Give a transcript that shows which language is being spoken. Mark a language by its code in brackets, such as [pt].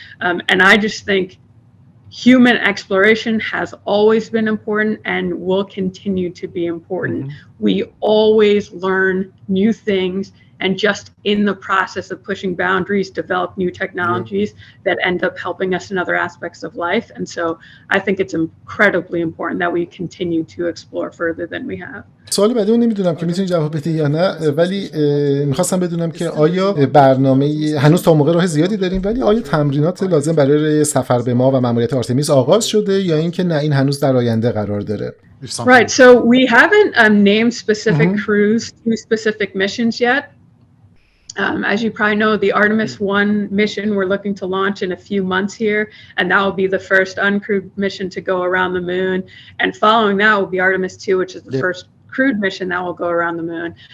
[en] And I just think human exploration has always been important and will continue to be important. We always learn new things, and just in the process of pushing boundaries, develop new technologies that end up helping us in other aspects of life. And so I think it's incredibly important that we continue to explore further than we have. [fa] سوال بعدی نمیدونم که میتونی جواب بدی یا نه، ولی میخواستم بدونم که آیا برنامه هنوز تا موقع راه زیادی داریم، ولی آیا تمرینات لازم برای سفر به ماه و ماموریت آرتمیس آغاز شده یا اینکه نه این هنوز در آینده قرار داره؟ [en] Right, so we haven't named specific crews to specific missions yet. As you probably know, the Artemis 1 mission we're looking to launch in a few months here, and that will be the first uncrewed mission to go around the moon. And following that will be Artemis 2, which is the first crewed mission that will go around the moon.